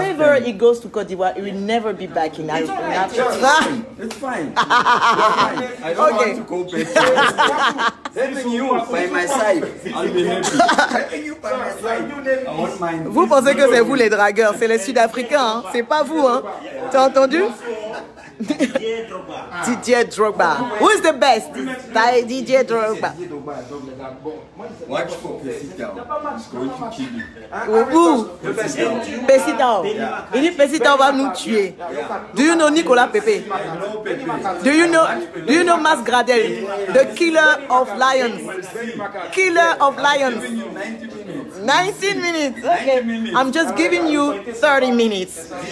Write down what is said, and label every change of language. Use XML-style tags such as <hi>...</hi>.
<en>ever he goes to Côte d'Ivoire, he will never be back in Africa. It's fine. I don't Okay. want to go back. Having you by my side, I'll be happy. Having you by my side, I won't mind.</en> <fr>Vous pensez que c'est vous les dragueurs, c'est les Sud-Africains, hein? C'est pas vous, hein? T'as entendu? Didier Drogba.</fr> <en>Who is the best?</en> <fr>Didier Drogba.</fr> <en>Watch for Pesita. It's going to kill you.</en> <fr>Où? Pesitao. Il dit Pesitao va nous tuer.</fr> <en>Do you know Nicolas Pepe? Do you know Mas Gradel? The killer of lions. Killer of lions. 19 minutes. Okay. I'm just giving you 30 minutes.</en>